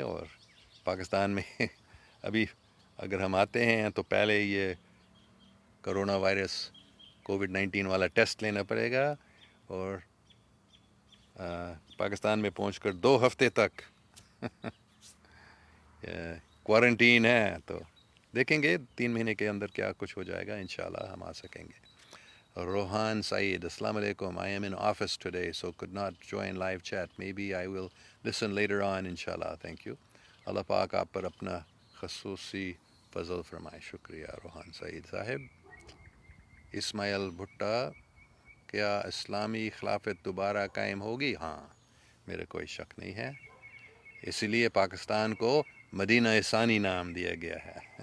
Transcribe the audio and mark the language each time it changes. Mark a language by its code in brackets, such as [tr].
[ur] اور پاکستان میں ابھی اگر ہم آتے ہیں تو پہلے یہ کرونا وائرس کووڈ-19 والا ٹیسٹ لینا پڑے گا، اور پاکستان میں پہنچ کر 2 ہفتے تک کوارنٹین ہے. تو دیکھیں گے 3 مہینے کے اندر کیا کچھ ہو جائے گا، انشاءاللہ ہم آ سکیں گے. روحان سعید، السلام علیکم. [en] I am in office today so could not join live chat. Maybe I will listen later on inshallah. Thank you. [ur] اللہ پاک آپ پر اپنا خصوصی فضل فرمائے. شکریہ روحان سعید صاحب. اسماعیل بھٹا، کیا اسلامی خلافت دوبارہ قائم ہوگی؟ ہاں، میرے کوئی شک نہیں ہے. اسی لیے پاکستان کو مدینہ ثانی نام دیا گیا ہے.